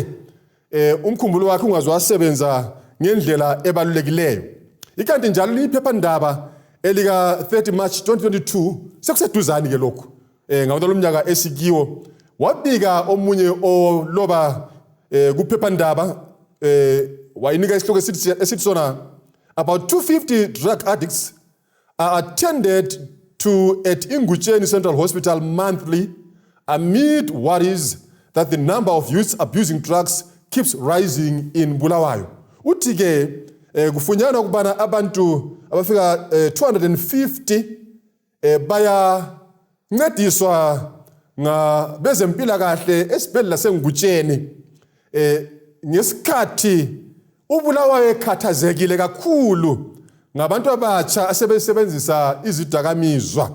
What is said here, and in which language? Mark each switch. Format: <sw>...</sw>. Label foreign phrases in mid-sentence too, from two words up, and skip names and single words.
<nd>Umkhumbulo wakhe ungazowasebenza ngendlela ebalulekileyo. Ikanti njalo iphephandaba elika 30 March 2022 sekuseduzani ke lokho. Ngawona lomnyaka esikiwo wabika omunye oloba kuphephandaba wayinika isihloko esithi sona</nd> <en>about 250 drug addicts are attended to at Ngutsheni Central Hospital monthly amid worries that the number of youths abusing drugs keeps rising in Bulawayo.</en> <nd>Uthi ke kufunyana ukubana abantu abafika 250 baya ncediswa ngabezempilakahle esibhedlela seNgutsheni ngesikhathi uBulawayo ekhathazekile kakhulu ngabantu abatsha asebesebenzisa izidakamizwa.</nd>